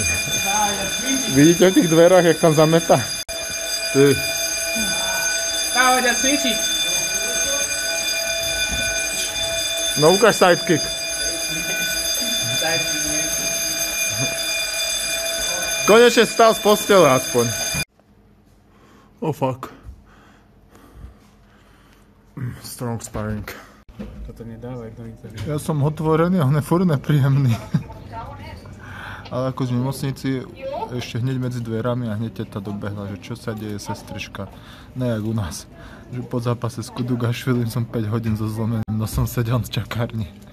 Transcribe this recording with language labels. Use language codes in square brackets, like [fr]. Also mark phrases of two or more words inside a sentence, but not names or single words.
[sk] Vidíte v tých dverách, jak tam zameta? Ty. Dávaj ťa cvičiť. No ukáž sidekick. Konečne stal z postele aspoň. [en] Oh fuck. Strong sparring. [sk] Toto nedávaj do internetu. Ja som otvorený, on je furt nepríjemný. Ale ako z nemocnici, ešte hneď medzi dverami a hneď teta dobehla, že čo sa deje, sestrička. Ne jak u nás. Že po zápase s Kudugašvilim som 5 hodín so zlomeným nosom sedel v čakárni.